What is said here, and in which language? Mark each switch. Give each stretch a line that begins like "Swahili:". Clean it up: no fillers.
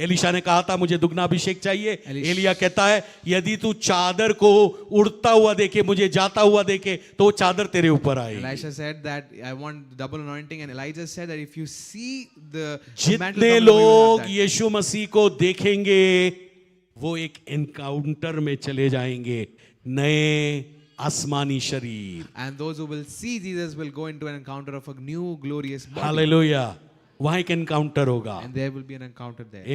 Hindi: Elisha ने कहा था मुझे दुगना अभिषेक चाहिए। एलीशा- एलिया कहता है यदि तू चादर को उड़ता हुआ देखे, मुझे जाता हुआ देखे, तो वो चादर तेरे ऊपर आएगी।
English: Elisha said that I want double anointing, and Elijah said that if you see the mantle
Hindi: जितने
English: come down, you will
Hindi: लोग
English: have that.
Hindi: यीशु मसीह को देखेंगे वो एक एनकाउंटर में चले जाएंगे, नए आसमानी शरीर।
English: And those who will see Jesus will go into an encounter of a new glorious body.
Hindi: Hallelujah. वहां एक एनकाउंटर होगा।
English: And there will be an encounter there.